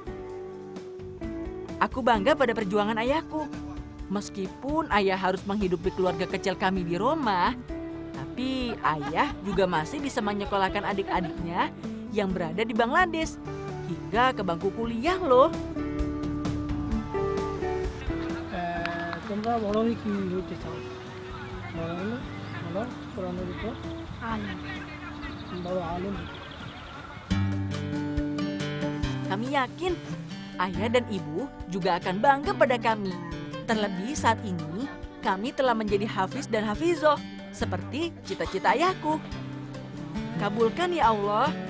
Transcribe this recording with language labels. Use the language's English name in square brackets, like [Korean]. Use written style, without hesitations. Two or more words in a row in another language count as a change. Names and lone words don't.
[Indonesian] Aku bangga pada perjuangan ayahku. Meskipun ayah harus menghidupi keluarga kecil kami di Roma, tapi ayah juga masih bisa menyekolahkan adik-adiknya yang berada di Bangladesh hingga ke bangku kuliah loh. [Bangla] তোমরা বড় হয়ে কি হইতে চাও? বড় হলে বলো কোরআনের উপর বড় আলেম। [Indonesian] Kami yakin ayah dan ibu juga akan bangga pada kami. Terlebih saat ini kami telah menjadi hafiz dan hafizoh seperti cita-cita ayahku. Kabulkan ya Allah.